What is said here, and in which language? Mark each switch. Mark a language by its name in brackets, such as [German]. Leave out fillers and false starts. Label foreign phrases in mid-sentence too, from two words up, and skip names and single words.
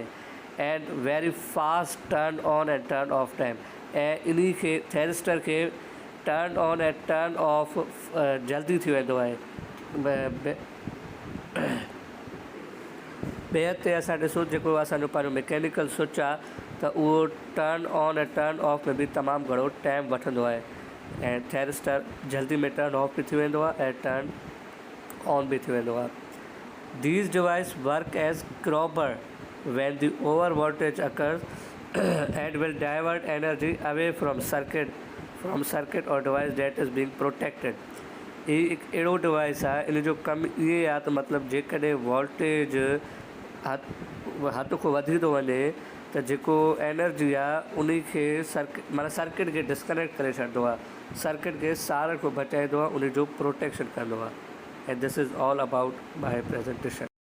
[English] and very fast turn on and turn off time, [Sindhi] ऐं इन्ही खे थैरिस्टर खे [English] turn on [Sindhi] ऐं [English] turn off [Sindhi] जल्दी थी वेंदो आहे। ॿिए ते असां ॾिसूं जेको असांजो पंहिंजो [English] mechanical switch [Sindhi] आहे त उहो [English] turn on [Sindhi] ऐं [English] turn off [Sindhi] में बि तमामु घणो टाइम वठंदो आहे ऐं थैरिस्टर जल्दी में [English] turn off [Sindhi] बि थी वेंदो आहे ऐं [English] turn on [Sindhi] बि थी वेंदो आहे। [English] these device work as cropper when the over voltage occurs and will divert energy away from circuit or device that is being protected। [Sindhi] ये एक अहिड़ो डिवाइस आहे, इन जो कमु इहे आहे त मतिलबु जेकॾहिं वोल्टेज हद खां वधी थो वञे त जेको एनर्जी आहे उन खे सर्किट खे डिस्कनेक्ट करे छॾींदो आहे, सर्किट खे सार खां बचाईंदो आहे, उन जो प्रोटेक्शन कंदो आहे। [English] and this is all about my presentation.